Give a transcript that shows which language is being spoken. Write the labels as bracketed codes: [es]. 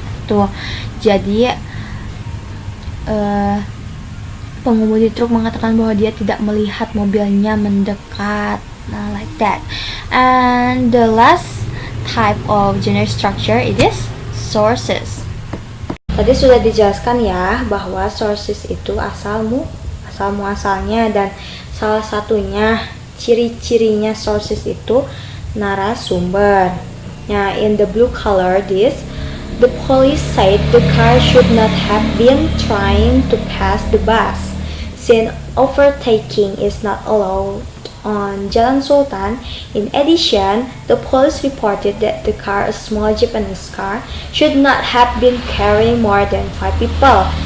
[id] Tuh, jadi pengemudi truk mengatakan bahwa dia tidak melihat mobilnya mendekat. [en] Nah, like that. And the last type of generic structure it is sources. [id] Tadi sudah dijelaskan ya bahwa sources itu asal muasalnya, dan salah satunya ciri-cirinya sources itu narasumber. [en] Nah, in the blue color this, the police said the car should not have been trying to pass the bus, since overtaking is not allowed on Jalan Sultan. In addition, the police reported that the car, a small Japanese car, should not have been carrying more than 5 people.